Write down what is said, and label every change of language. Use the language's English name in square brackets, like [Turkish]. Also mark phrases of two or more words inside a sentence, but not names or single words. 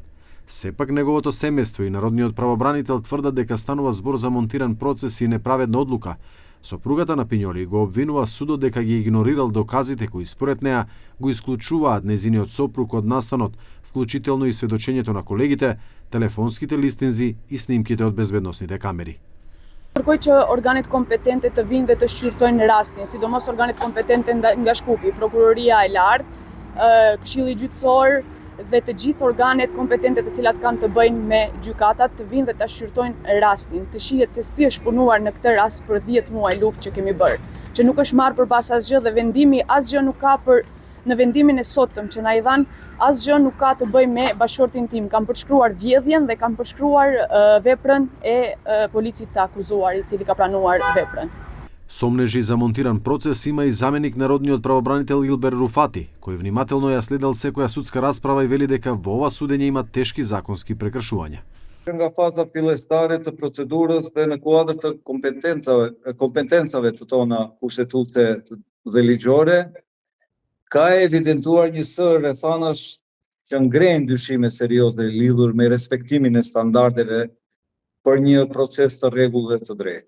[Macedonian] Сепак неговото семејство и народниот правобранител тврдат дека станува збор за монтиран процес и неправедна одлука. Сопругата на Пињоли го обвинува судот дека ги игнорирал доказите кои според неа го исклучуваат нејзиниот сопруг од настанот, вклучително и сведочењето на колегите, телефонските листинзи и снимките од безбедносните камери. [Albanian] Kërkoj që organet kompetente të vinë dhe të shqyrtojnë rastin, sidomos organet kompetente nga Shkupi, prokuroria e lartë, këshilli gjyqësor dhe të gjithë organet kompetente të cilat kanë të bëjnë me gjykatat të vinë dhe të shqyrtojnë rastin, të shihet se si është punuar në këtë rast për 10 muaj luftë që kemi bërë, që nuk është marrë përpas asgjë dhe vendimi asgjë nuk ka për në vendimin e sotëm që na i dhan, asgjë nuk ka të bëjë me bashkëshortin tim. Kam përshkruar vjedhjen dhe kam përshkruar veprën e policit të akuzuar, i cili ka pranuar veprën. [Macedonian] Сомнежи за монтиран процес има и заменик народниот правобранител Илбер Руфати, кој внимателно ја следел секоја судска расправа и вели дека во ова судење има тешки законски прекршувања. [Albanian] Nga faza fillestare të procedurës dhe në kuadër të kompetencave të tona kushtetuese dhe ligjore, ka evidentuar një sër rrethanash që ngrenë dyshime serioze lidhur me respektimin e standardeve për një proces të rregullt dhe të drejtë.